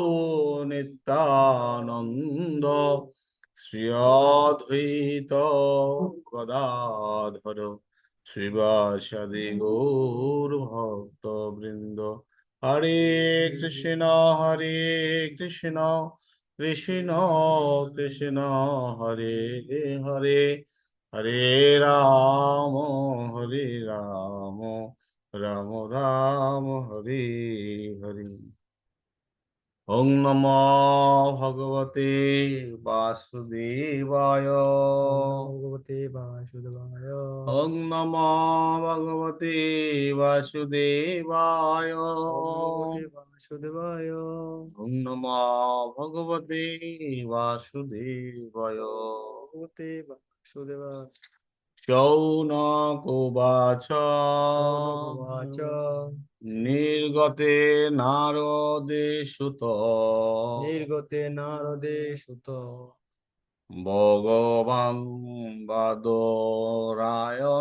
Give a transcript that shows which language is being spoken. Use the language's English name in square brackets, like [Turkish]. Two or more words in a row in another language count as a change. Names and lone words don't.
[Sanskrit] নিত্যানন্দ শ্রী অদ্বৈত গদাধর শ্রীবাসাদি গৌর ভক্ত বৃন্দ হরে কৃষ্ণ কৃষ্ণ কৃষ্ণ কৃষ্ণ হরে হরে হরে রাম হরে রাম রাম রাম হরে হরে ওং নমো ভগবতে বাসুদেবায় ভগবতে বাসুদেবায়। ওং নমো ভগবতে বাসুদেবায় ভগবতে বাসুদেবায়। ওং নমো ভগবতে বাসুদেবায় ভগবতে বাসুদেবায়। শৌনক উবাচ শৌনক উবাচ। নির্গতে নারদে সুত নির্গতে নারদে সুত। ভগবান বাদরায়ণ